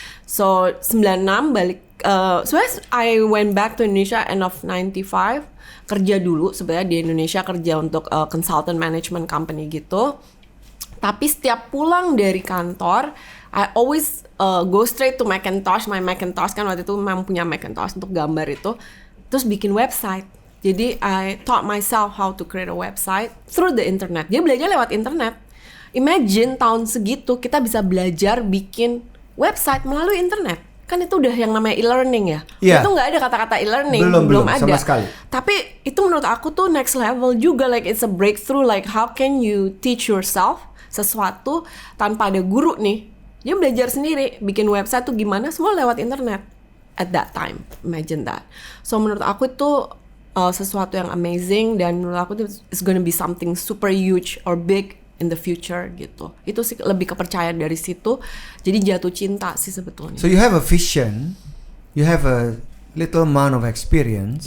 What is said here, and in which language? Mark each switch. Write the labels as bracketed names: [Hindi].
[English] So 96 [Indonesian] balik. [English] So I went back to Indonesia end of 95. [Indonesian] Kerja dulu sebenarnya di Indonesia, kerja untuk [English] consultant management company [Indonesian] gitu. Tapi setiap pulang dari kantor, [English] I always go straight to Macintosh. [Indonesian] My Macintosh kan waktu itu memang punya Macintosh untuk gambar itu. Terus bikin website. [English] Jadi I taught myself how to create a website through the internet. [Indonesian] Dia belajar lewat internet. Imagine tahun segitu kita bisa belajar bikin website melalui internet. Kan itu udah yang namanya e-learning ya. [English] Yeah. [Indonesian] Itu nggak ada kata-kata e-learning, belum ada. sama sekali. Tapi itu menurut aku tuh [English] next level juga, like it's a breakthrough, like how can you teach yourself [Indonesian] sesuatu tanpa ada guru nih. Dia belajar sendiri, bikin website tuh gimana, semua lewat internet. [English] At that time, imagine that. So [Indonesian] menurut aku itu sesuatu yang [English] amazing, [Indonesian] dan menurut aku itu [English] it's gonna be something super huge or big in the future gitu. [Indonesian] Itu sih lebih kepercayaan dari situ. Jadi jatuh cinta sih sebetulnya. [English] So you have a vision, you have a little amount of experience.